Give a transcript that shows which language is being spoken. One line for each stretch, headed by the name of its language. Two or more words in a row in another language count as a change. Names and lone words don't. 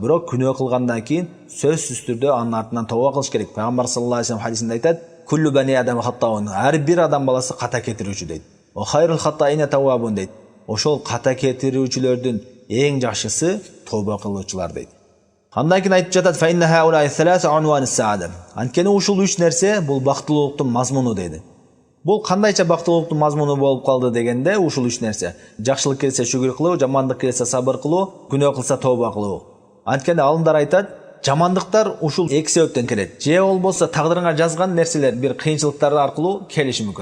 Kyrgyz: Бирок күнөө кылгандан кийин сөзсүз түрдө анын артынан тооба кылыш керек.
Arabic: Пайгамбар صلى الله عليه وسلم
Kyrgyz: хадисинде айтат:
Arabic: "كل بني آدم خطاء."
Kyrgyz: Ар бир адам баласы ката кетирүүчү дейт.
Arabic: "وخير الخطائين التوابون"
Kyrgyz: дейт. Ошол ката кетирүүчүлөрдүн эң жакшысы тооба кылуучулар дейт. Андан кийин айтып жатат:
Arabic: "فإن هؤلاء الثلاثة عنوان السعادة."
Kyrgyz: Анткени ушул 3 нерсе бул бактылуулуктун мазмуну дейди. Бул кандайча бактылуулуктун мазмуну болуп калды дегенде, ушул 3 нерсе: жакшылык келсе шүгүр кылуу, жамандык келсе сабыр кылуу, күнөө кылса тооба кылуу. Анткени алымдар айтат, жамандыктар ушул 2 себептен келет. Же болбосо тагдырыңа жазган нерселер бир кыйынчылыктар аркылуу келиши мүмкүн.